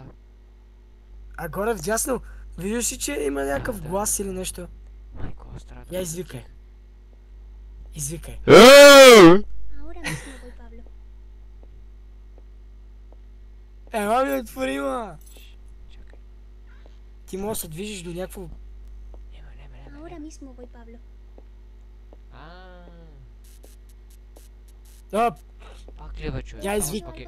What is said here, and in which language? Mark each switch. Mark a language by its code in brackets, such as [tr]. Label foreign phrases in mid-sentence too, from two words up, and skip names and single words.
[bg] А горе вдясно, виждаш ли, че има някакъв глас или нещо? Майко, страда. Я извикай. Извикай. Ела ми отвори, ма! Чакай. Ти можеш да се движиш до някакво... [es] Ahora mismo voy, Pablo. [bg] Пак ли, бе, човек? Я извикай.